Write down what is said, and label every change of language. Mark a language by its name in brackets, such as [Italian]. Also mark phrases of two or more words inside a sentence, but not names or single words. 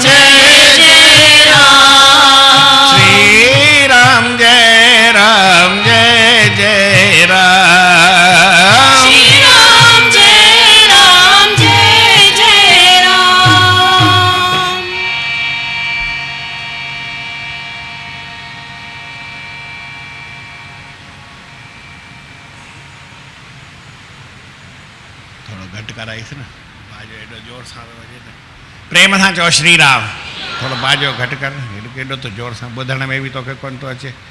[Hindi] जय जय राम, श्री राम जय राम जय जय राम, श्री राम जय राम जय जय राम। [Sindhi] थोड़ो घटि कराईस न, बाजो एॾो जोर सां वॼे त। प्रेम सां चओ श्री राम। थोड़ो बाजो घटि कर, एॾो त जोर सां ॿुधण में बि तोखे कोन थो अचे।